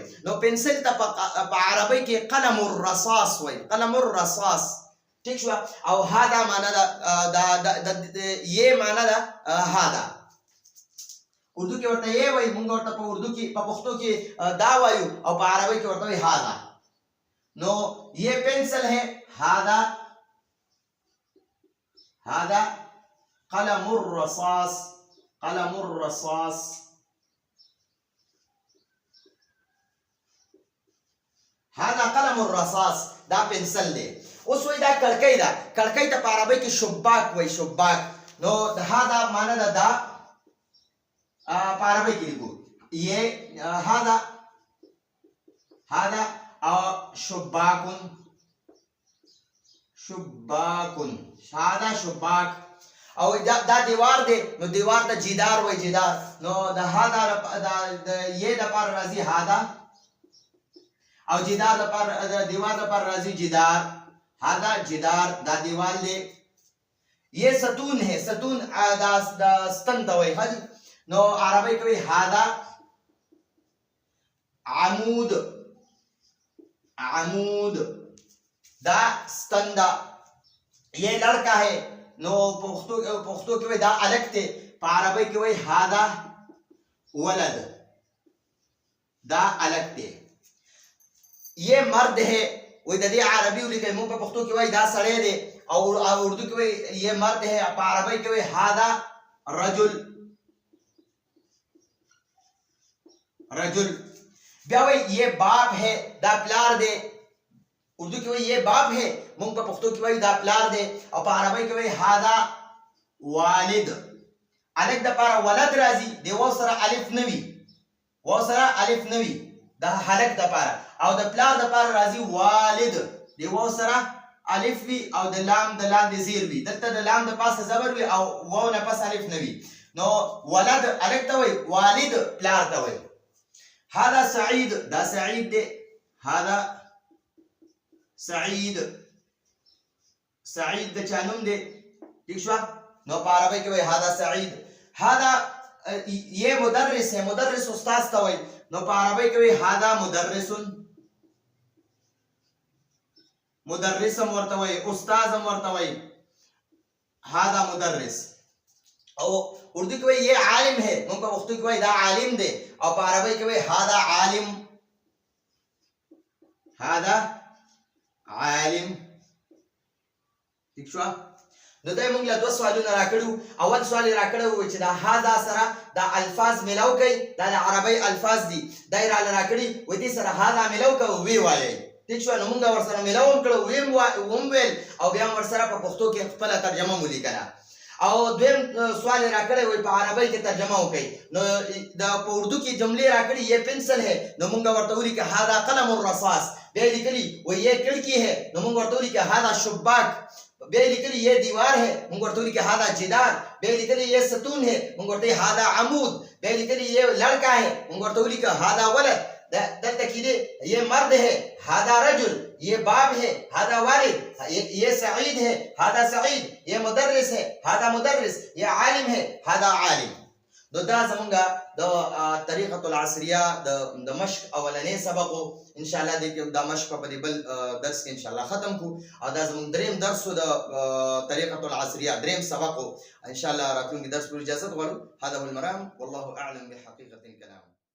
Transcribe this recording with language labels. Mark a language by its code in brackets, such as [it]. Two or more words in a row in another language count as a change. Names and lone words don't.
[ps] نو پنسل ته په عربی کې [ar] قلم الرصاص [ps] وای. [ar] قلم الرصاص. [ps] ٹھیک شو. او هذا معنا دا یہ معنا دا هذا اردو کې ورته یې وای. موږ ورته په اردو کې په پښتو کې دا وایو او په عربی کې ورته وای هذا. [ur] نو یہ پنسل ہے. [ar] هذا قلم الرصاص. هذا قلم الرصاص [ps] دا پنسل دی. اوس وای دا کړکۍ ده. کړکۍ ته په عربی کې شباک وای. شباک. نو هذا معنا دا په عربی کې لیکو یہ هذا او شباکن. [ar] هذا شباک. [ps] او دا دیوار دی. نو دیوار ته جدار وای. جدار. نو د هذا د یہ د پر راضی هذا او جدار د پر دیوار د پر راضی جدار. [ar] هذا جدار [ps] دا دیوار دی. [ur] یہ ستون ہے. [ps] ستون دا ستن ته وای. نو عربی کوي [ar] هذا عمود عمود [ps] دا ستندا [ur] یہ لڑکا ہے [ps] نو پختو کې وای دا الګ ته په عربی کې وای [ar] هذا ولد [ps] دا الګ ته [ur] یہ مرد ہے [ps] وای د دې عربي ولیکي مو په پښتو کې وای دا سړی دی او اردو کې وای [ur] یہ مرد ہے [ps] په عربی کې وای [ar] هذا رجل [ps] رجل بیا وای [ur] یہ باپ ہے [ps] دا پلار دی اردو کې وای [ur] یہ باپ ہے [ps] مونږ په پښتو کې وای دا پلار دی او په عربی کې وای [ar] هذا والد [ps] الګ د پاره ولد راځي دی و سره الف نوي و سره الف نوي دا هلک د پاره او د پلار د پاره راځي والد دی و سره الف وی او د لام د لاندې زیر وی دلته د لام د پاسه زبر وی او واو نه پس الف نوي نو ولد الګ ته وای والد پلار ته وای [ar] هذا سعيد [ps] دا سعيد دی هذا سعيد سعيد د چانوم دی ٹھیک شو نو په عربی کې وای [ar] هذا سعيد هذا [ur] یہ مدرس ہے [ps] مدرس استاد ته وای نو په عربی کې وای [ar] هذا مدرس [ps] مدرس ورته وای استاد ورته وای [ar] هذا مدرس [ps] او اردو کې وای [ur] یہ عالم ہے [ps] موږ په پښتو کې وای دا عالم دی او په عربی کې وای [ar] هذا عالم هذا عالم [ps] ٹھیک شو نو دای موږ له دوه سوالونه راکړو اول سوال راکړو چې دا هاذا سره دا الفاظ ملاو کوي دا د عربی الفاظ دي دای را راکړي و دې سره هاذا ملاو کوي وی وایي ٹھیک شو نو موږ ور سره ملاو کړو ویم ویل او بیا ور سره په پښتو کې خپل ترجمه مولي کړه او دویم سوال راکړی وای په عربی کې ترجمه وکړي نو دا په اردو کې جملې راکړي [ur] یہ پنسل ہے [ps] نو موږ ورته ویل کې [ar] هاذا قلم الرصاص [ps] بیا لیکلي و [ur] یہ کھڑکی ہے [ps] نو موږ ورته ویل کې [ar] هاذا شباک [ps] بیا لیکلي [ur] یہ دیوار ہے [ps] موږ ورته ویل کې [ar] هاذا جدار [ps] بیا لیکلي [ur] یہ ستون ہے [ps] موږ ورته [ar] هاذا عمود [ps] بیا لیکلي [ur] یہ لڑکا ہے [ps] موږ ورته ویل کې [ar] هاذا ولد [ps] دلته کې [ur] یہ مرد ہے [ar] هذا رجل [ur] یہ باپ ہے [ar] هذا والد [ur] یہ سعید ہے [ar] هذا سعید [ur] یہ مدرس ہے [ar] هذا مدرس [ur] یہ عالم ہے [ar] هذا عالم [ps] نو دا زمونږه د طریقه العصریه د مشق اولنې سبق [ar] ان شاء الله [ps] دا مشق په دې بل درس کې [ar] ان شاء الله [ps] ختم کو او دا زمونږ دریم درس د طریقه العصریه دریم سبق [ar] ان شاء الله [ps] راتلونکي درس پر اجازه غواړو [ar] هذا هو المرام والله اعلم بحقيقه الكلام